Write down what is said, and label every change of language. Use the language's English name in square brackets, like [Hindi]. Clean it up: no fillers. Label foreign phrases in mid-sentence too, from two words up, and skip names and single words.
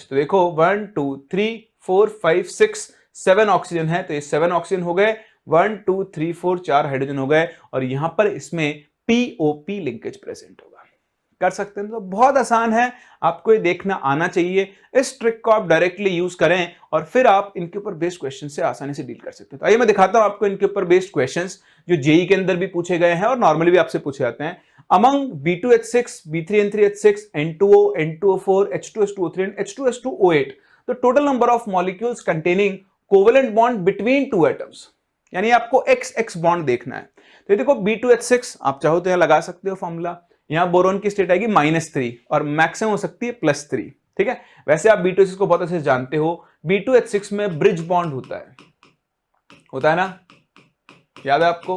[Hindi] तो देखो 1 2 3 4 5 6 7 ऑक्सीजन है, तो ये 7 ऑक्सीजन हो गए, 1 2 3 4 4 हाइड्रोजन हो गए और यहां पर इसमें [English] POP linkage [Hindi] प्रेजेंट होगा। कर सकते हैं, तो बहुत आसान है, आपको ये देखना आना चाहिए। इस ट्रिक को आप [English] directly use [Hindi] करें और फिर आप इनके ऊपर [English] based question [Hindi] से आसानी से डील कर सकते हैं। तो आइए मैं दिखाता हूं आपको इनके ऊपर [English] based questions [Hindi] जो जेई के अंदर भी पूछे गए हैं और नॉर्मली भी आपसे पूछे जाते हैं। [English] अमंग B2H6, B3N3H6, N2O, N2O4, H2S2O3 and H2S2O8 the total number of molecules containing covalent bond between two atoms, यानी आपको XX बॉन्ड देखना है। तो देखो B2H6 आप चाहो तो यहां लगा सकते हो फॉर्मूला, यहां बोरोन की स्टेट आएगी -3 और मैक्सिमम हो सकती है +3, ठीक है। वैसे आप B2H6 को बहुत अच्छे से जानते हो, B2H6 में bridge bond होता है ना, याद है आपको।